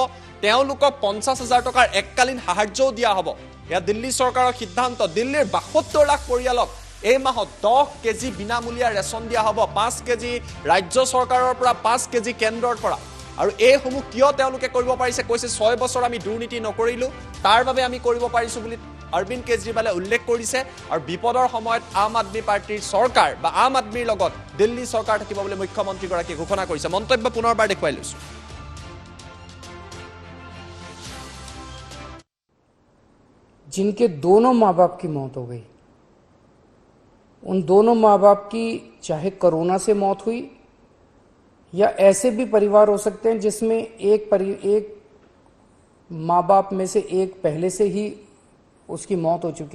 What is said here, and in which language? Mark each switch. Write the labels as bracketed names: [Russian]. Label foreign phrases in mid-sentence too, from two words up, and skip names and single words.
[Assamese] তেওঁলোকক 50,000 টকাৰ এককালীন সাহায্যও দিয়া হ'ব এয়া দিল্লী চৰকাৰৰ সিদ্ধান্ত দিল্লীৰ 72 লাখ পৰিয়ালক এই মাহত 10 কেজি বিনামূলীয়া ৰেচন দিয়া হ'ব 5 কেজি ৰাজ্য চৰকাৰৰ পৰা 5 কেজি কেন্দ্ৰৰ পৰা আৰু এইসমূহ কিয় তেওঁলোকে কৰিব পাৰিছে কৈছে 6 বছৰ আমি দুৰ্নীতি নকৰিলোঁ তাৰ বাবে আমি কৰিব পাৰিছোঁ বুলি অৰবিন্দ কেজৰিৱালে উল্লেখ কৰিছে আৰু বিপদৰ সময়ত আম আদমি পাৰ্টিৰ চৰকাৰ বা আম আদমিৰ লগত দিল্লী চৰকাৰ থাকিব বুলি মুখ্যমন্ত্ৰীগৰাকীয়ে ঘোষণা কৰিছে মন্তব্য পুনৰবাৰ দেখুৱাই লৈছোঁ [Hindi] जिनके दोनों माँ बाप की मौत हो गई उन दोनों माँ बाप की चाहे कोरोना से मौत हुई या ऐसे भी परिवार हो सकते हैं जिसमें एक माँ बाप में से एक पहले से ही उसकी मौत हो चुकी